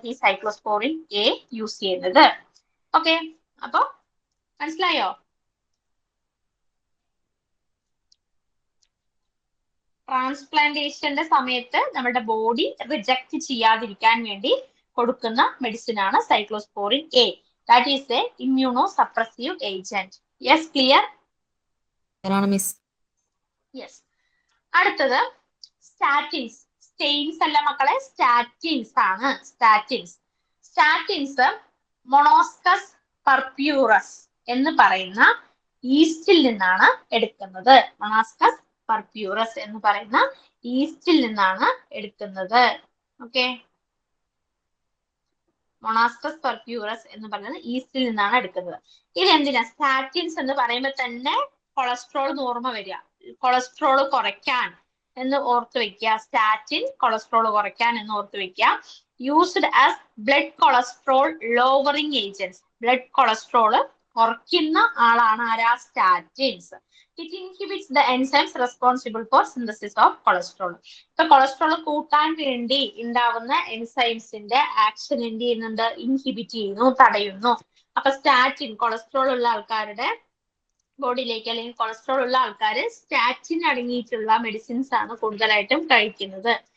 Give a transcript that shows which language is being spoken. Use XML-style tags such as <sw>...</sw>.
<ml>ഈ cyclosporin A use ചെയ്യുന്നത്. Okay, അപ്പൊ മനസ്സിലായോ? ട്രാൻസ്പ്ലാന്റേഷന്റെ സമയത്ത് നമ്മുടെ ബോഡി റിജക്ട് ചെയ്യാതിരിക്കാൻ വേണ്ടി കൊടുക്കുന്ന മെഡിസിൻ ആണ് cyclosporin A.</ml> <en>That is a immunosuppressive agent. Yes, clear? Miss.</en> <ml>Yes. അടുത്തത് സ്റ്റാറ്റിൻസ്. സ്റ്റെയിൻസ് അല്ല മക്കളെ, സ്റ്റാറ്റിൻസ് ആണ്. സ്റ്റാറ്റിൻസ് മൊണോസ്കസ് പർപ്യൂറസ് എന്ന് പറയുന്ന ഈസ്റ്റിൽ നിന്നാണ് എടുക്കുന്നത്. മൊണോസ്കസ് പർപ്യൂറസ് എന്ന് പറയുന്ന ഈസ്റ്റിൽ നിന്നാണ് എടുക്കുന്നത്. ഓക്കെ, മൊണാസ്കസ് പർപ്യൂറസ് എന്ന് പറയുന്നത് ഈസ്റ്റിൽ നിന്നാണ് എടുക്കുന്നത്. ഇത് എന്തിനാ? സ്റ്റാറ്റിൻസ് എന്ന് പറയുമ്പോൾ തന്നെ കൊളസ്ട്രോൾ എന്ന് ഓർമ്മ വരിക. കൊളസ്ട്രോൾ കുറയ്ക്കാൻ എന്ന് ഓർത്ത് വെക്കുക. സ്റ്റാറ്റിൻ കൊളസ്ട്രോൾ കുറയ്ക്കാൻ എന്ന് ഓർത്ത് വെക്കുക.</ml> <en>Used as blood cholesterol lowering agents.</en> <ml>Blood cholesterol കുറയ്ക്കുന്ന ആളാണ് ആരാ? Statins.</ml> <en>It inhibits the enzymes responsible for synthesis of cholesterol.</en> <ml>ഇപ്പൊ കൊളസ്ട്രോൾ കൂട്ടാൻ വേണ്ടി ഉണ്ടാവുന്ന എൻസൈംസിന്റെ ആക്ഷൻ എന്ത് ചെയ്യുന്നുണ്ട്? ഇൻഹിബിറ്റ് ചെയ്യുന്നു, തടയുന്നു. അപ്പൊ സ്റ്റാറ്റിൻ കൊളസ്ട്രോൾ ഉള്ള ആൾക്കാരുടെ ബോഡിയിലേക്ക് അല്ലെങ്കിൽ കൊളസ്ട്രോൾ ഉള്ള ആൾക്കാര് സ്റ്റാറ്റിൻ അടങ്ങിയിട്ടുള്ള മെഡിസിൻസ് ആണ് കൂടുതലായിട്ടും കഴിക്കുന്നത്.</ml>